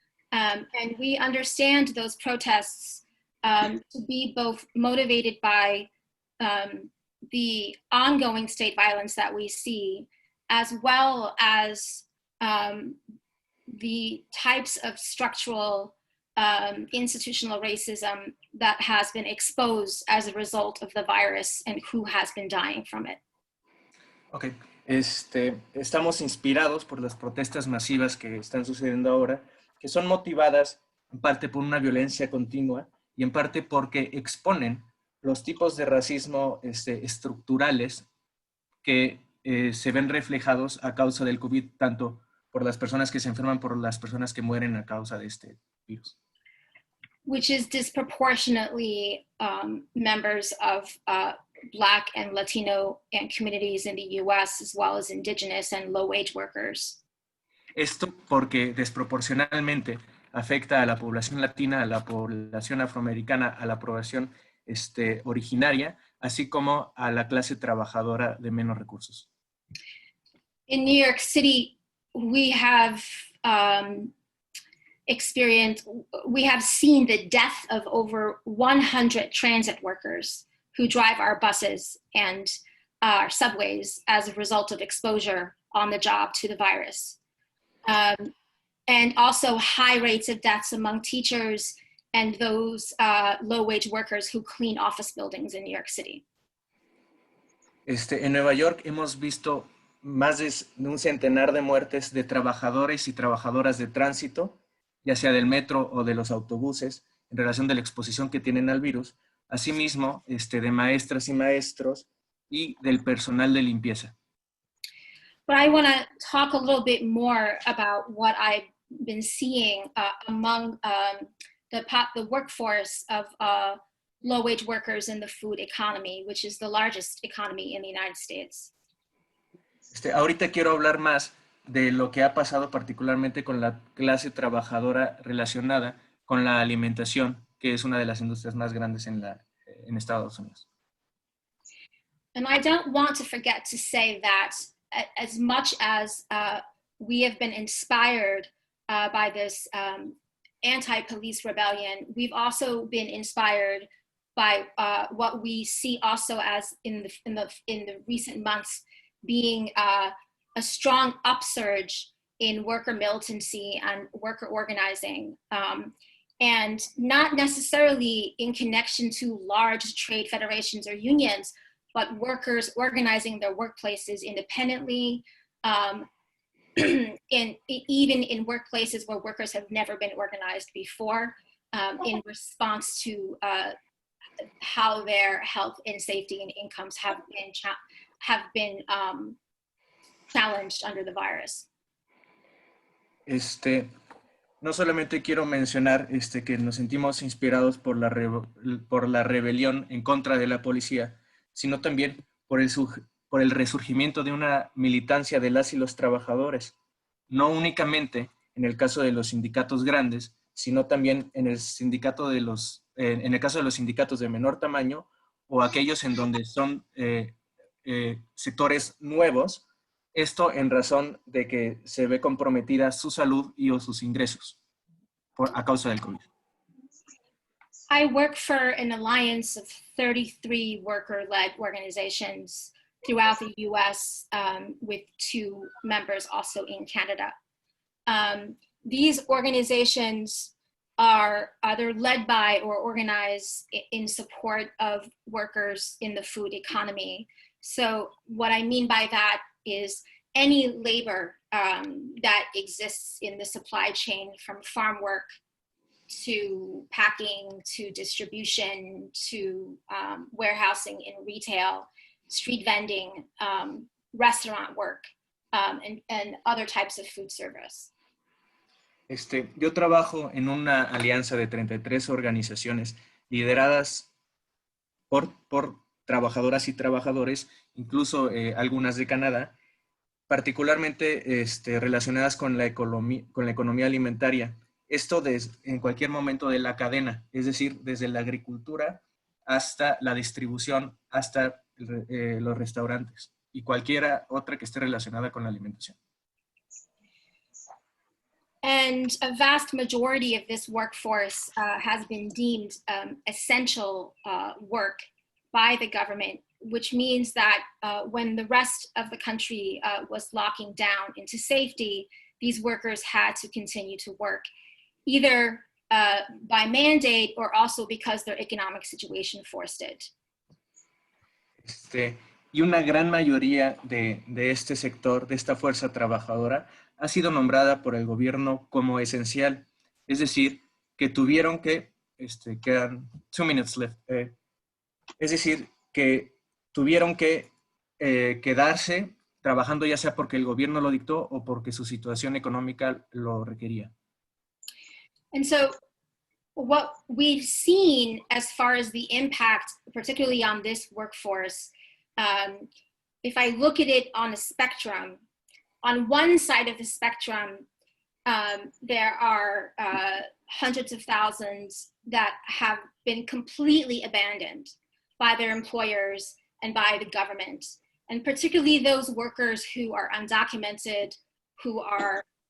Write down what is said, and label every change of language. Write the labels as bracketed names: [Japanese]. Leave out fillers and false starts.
[English] And we understand those protests to be both motivated by the ongoing state violence that we see, as well as the types of structural institutional racism that has been exposed as a result of the virus and who has been dying from it. [Spanish] Ok, estamos inspirados por las protestas masivas que están sucediendo ahora, que son motivadas en parte por una violencia continua y en parte porque exponen los tipos de racismo estructurales que se ven reflejados a causa del COVID, tanto por las personas que se enferman, por las personas que mueren a causa de este virus. [English] Which is disproportionately members of Black and Latino and communities in the US, as well as indigenous and low-wage workers. [Spanish] Esto porque desproporcionalmente afecta a la población latina, a la población afroamericana, a la población originaria, así como a la clase trabajadora de menos recursos. [English] In New York City, we have seen the death of over 100 transit workers who drive our buses and our subways as a result of exposure on the job to the virus. And also high rates of deaths among teachers and those low-wage workers who clean office buildings in New York City. [Spanish] En Nueva York hemos visto más de un centenar de muertes de trabajadores y trabajadoras de tránsito, ya sea del metro o de los autobuses, en relación de la exposición que tienen al virus, asimismo de maestras y maestros y del personal de limpieza. [English] But I want to talk a little bit more about what I've been seeing among the workforce of low-wage workers in the food economy, which is the largest economy in the United States. [Spanish] Ahorita quiero hablar más de lo que ha pasado particularmente con la clase trabajadora relacionada con la alimentación, que es una de las industrias más grandes en Estados Unidos. [English] And I don't want to forget to say that as much as we have been inspired by this anti-police rebellion, we've also been inspired by what we see also as in the recent months being a strong upsurge in worker militancy and worker organizing, and not necessarily in connection to large trade federations or unions, but workers organizing their workplaces independently, even in workplaces where workers have never been organized before, in response to how their health and safety and incomes have been challenged under the virus. [Spanish] No solamente quiero mencionar que nos sentimos inspirados por la rebelión en contra de la policía, sino también por el resurgimiento de una militancia de las y los trabajadores, no únicamente en el caso de los sindicatos grandes, sino también en el caso de los sindicatos de menor tamaño o aquellos en donde son sectores nuevos, esto en razón de que se ve comprometida su salud y o sus ingresos a causa del COVID. [English] I work for an alliance of 33 worker-led organizations throughout the US, with 2 members also in Canada. These organizations are either led by or organized in support of workers in the food economy. So what I mean by that is any labor that exists in the supply chain, from farm work to packing, to distribution, to warehousing in retail, street vending, restaurant work, and other types of food service. [Spanish] Yo trabajo en una alianza de 33 organizaciones lideradas por trabajadoras y trabajadores, incluso algunas de Canadá, particularmente relacionadas con la economía alimentaria. Esto en cualquier momento de la cadena, es decir, desde la agricultura hasta la distribución, hasta los restaurantes y cualquiera otra que esté relacionada con la alimentación. [English] And a vast majority of this workforce has been deemed essential work by the government, which means that when the rest of the country was locking down into safety, these workers had to continue to work, either by mandate or also because their economic situation forced it. [Spanish] Y una gran mayoría de este sector, de esta fuerza trabajadora, ha sido nombrada por el gobierno como esencial. Es decir, que tuvieron que, quedan [English] 2 minutes left, [Spanish] es decir, que tuvieron que quedarse trabajando ya sea porque el gobierno lo dictó o porque su situación económica lo requería. [English] And so what we've seen as far as the impact, particularly on this workforce, if I look at it on a spectrum, on one side of the spectrum, there are hundreds of thousands that have been completely abandoned by their employers and by the government, and particularly those workers who are undocumented, who are